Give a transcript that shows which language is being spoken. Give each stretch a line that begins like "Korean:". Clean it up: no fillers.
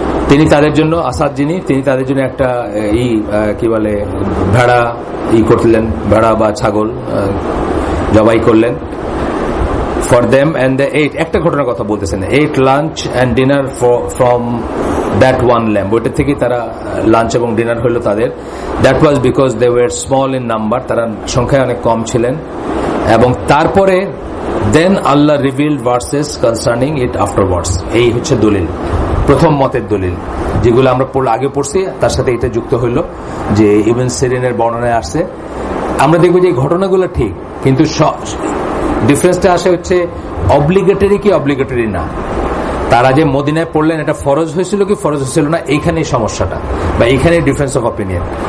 Bangla: তিনি তাদের জন্য, আসাদ যিনি, তিনি তাদের জন্য একটা কি বলে ভেড়া করলেন, ভেড়া বা ছাগল জবাই করলেন।
English: for them, and they ate,
Bangla: একটা ঘটনার কথা বলতেছেন,
English: ate lunch and dinner from that one lamb.
Bangla: ওইটা থেকে তারা লাঞ্চ এবং ডিনার হলো তাদের।
English: that was because they were small in number,
Bangla: তারা সংখ্যায় অনেক কম ছিলেন। এবং তারপরে
English: then Allah revealed verses concerning it afterwards.
Bangla: এই হচ্ছে দলিল, প্রথম মতের দলিল, যেগুলো আমরা আগে পড়ছি, তার সাথে এটা যুক্ত হইল যে ইবন সিরিনের বর্ণনায় আসছে। আমরা দেখবো যে এই ঘটনাগুলো ঠিক, কিন্তু ডিফারেন্সটা আসে হচ্ছে অব্লিগেটরি কি অব্লিগেটরি না। তারা যে মদিনায় পড়লেন, এটা ফরজ হয়েছিল কি ফরজ হয়েছিল না, এইখানেই সমস্যাটা, বা এইখানেই ডিফারেন্স অফ অপিনিয়ন।